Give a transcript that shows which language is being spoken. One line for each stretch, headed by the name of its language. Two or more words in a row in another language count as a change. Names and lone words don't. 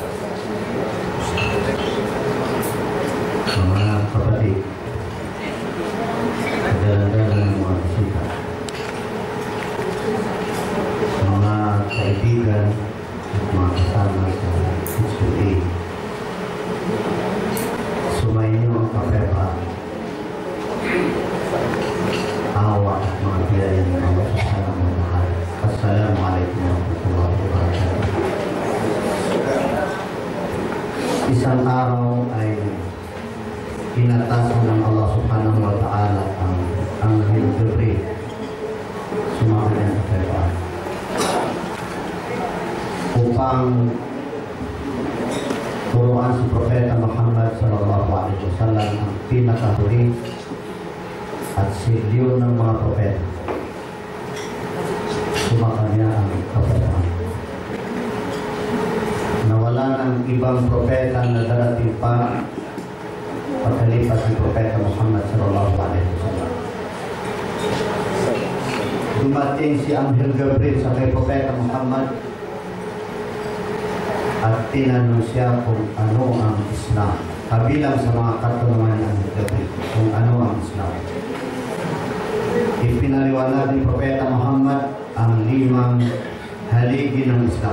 Filipino: Mga kapatid, kadalang-dalang ng mga bisita, mga kaibigan at mga kasama sa HMA, sumainyo ang kapayapaan, awa at mga biyaya ng Allah
Arabic: سبحانه وتعالى. السلام عليكم ورحمة الله وبركاته.
Filipino: Isang araw ay inatasan ng Allah
Arabic: سبحانه وتعالى
Filipino: ang Anghel Jibril, sumakay ng kapayapaan, upang turuan si Propeta Muhammad
Arabic: صلى الله عليه وسلم
Filipino: ang pinakahuli at silyo ng mga propeta. Sumakanya ang kapayapaan. Nawala ng ibang propeta na darating pa pagkalipas ni Propeta Muhammad
Arabic: صلى الله عليه وسلم.
Filipino: Dumating si Anghel Gabriel sa kay Propeta Muhammad at tinanong siya kung ano ang Islam. Kabilang sa mga katanungan ng Anghel Gabriel kung ano ang Islam. Ipinaliwanag ni Propeta Muhammad ang 5 haligi ng Islam.